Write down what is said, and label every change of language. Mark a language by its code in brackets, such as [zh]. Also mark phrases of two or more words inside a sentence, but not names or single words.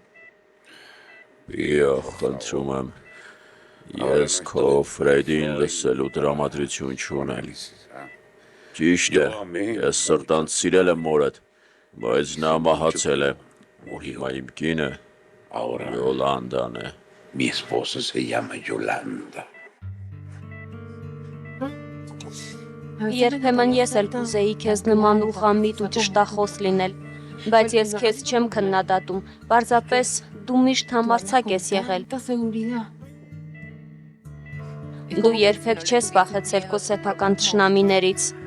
[hy] Իա, խնդրում եմ։ Ես քո Ֆրեդին լսելու տրամադրություն չունեմ։ Ճիշտ է, ես սրտանց սիրել եմ մորդ, բայց նա մահացել է, ու հիմա իմ կինը Յոլանդան է։ [es] Mi esposa se llama Yolanda. [hy] Երբեմն ես էլ կուզեի քեզ նման ուղղամիտ ու ճշտախոս լինել, բայց ես քեզ չեմ քննադատում, պարզապես դու միշտ համարձակ ես եղել։ Դու երբեք չես վախեցել քո սեփական թշնամիներից։